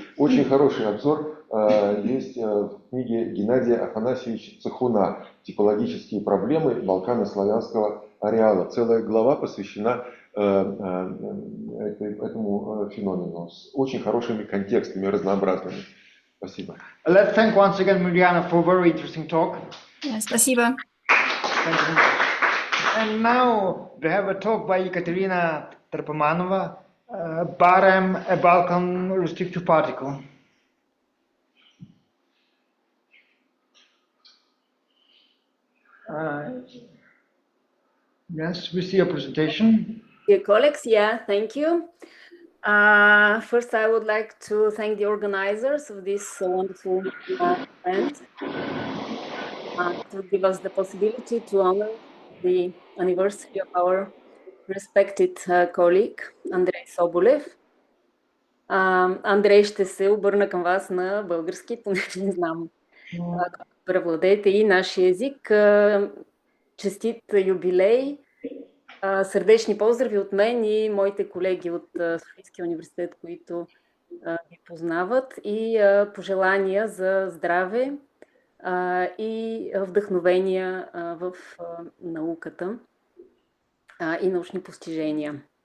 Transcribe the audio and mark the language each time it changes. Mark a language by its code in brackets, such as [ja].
[ru] Очень хороший обзор есть в книге Геннадия Афанасьевича Цехуна «Типологические проблемы балканославянского ареала». Целая глава посвящена этому феномену с очень хорошими контекстами, разнообразными. Спасибо. [en] Let's thank once again Mirjana for a very interesting talk. [ru] Спасибо. [en] Thank you. And now we have a talk by Ekaterina Tarpomanova, Barem, a Balkan restrictive particle. Yes, we see your presentation. Dear colleagues, thank you. First, I would like to thank the organizers of this wonderful event to give us the possibility to honor the anniversary of our respected colleague, Андрей Соболев. [bg] Андрей, ще се обърна към вас на български, понеже не знам как превладеете и нашия език. Честит юбилей! Сърдечни поздрави от мен и моите колеги от Софийския университет, които ви познават, и пожелания за здраве и вдъхновения в науката и научни постижения.